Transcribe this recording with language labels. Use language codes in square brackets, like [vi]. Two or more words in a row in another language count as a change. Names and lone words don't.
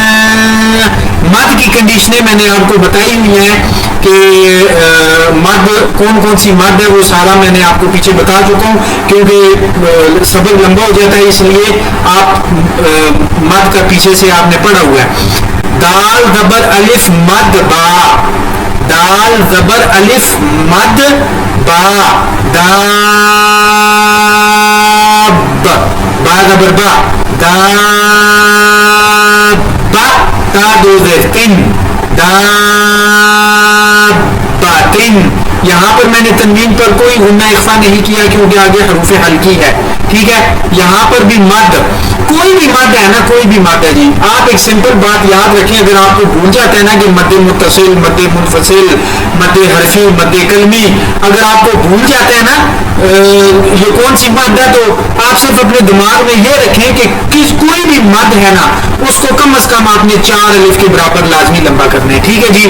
[ur] مد کی کنڈیشنیں میں نے آپ کو بتائی ہوئی ہیں کہ مد کون کون سی مد ہے, وہ سارا میں نے آپ کو پیچھے بتا چکا ہوں, کیونکہ سبق لمبا ہو جاتا ہے, اس لیے آپ مد کا پیچھے سے آپ نے پڑھا ہوا ہے. دال زبر الف مد با, دال زبر الف مد با, داب, با زبر با, داب, تا دو زیر تن, دابتن. یہاں پر میں نے تنوین پر کوئی غنہ اخفا نہیں کیا کیونکہ آگے حروف حلقی ہے, ٹھیک ہے. یہاں پر بھی مد, کوئی بھی مد ہے نا, کوئی بھی مد ہے جی. آپ ایک سمپل بات یاد رکھیں, اگر آپ کو بھول جاتا ہے نا کہ مد متصل, مد منفصل, مد حرفی, مد کلمی, اگر آپ کو بھول جاتا ہے نا یہ کون سی مد ہے, تو آپ صرف اپنے دماغ میں یہ رکھیں کہ کوئی بھی مد ہے نا اس کو کم از کم آپ نے 4 الف کے برابر لازمی لمبا کرنا ہے, ٹھیک ہے جی.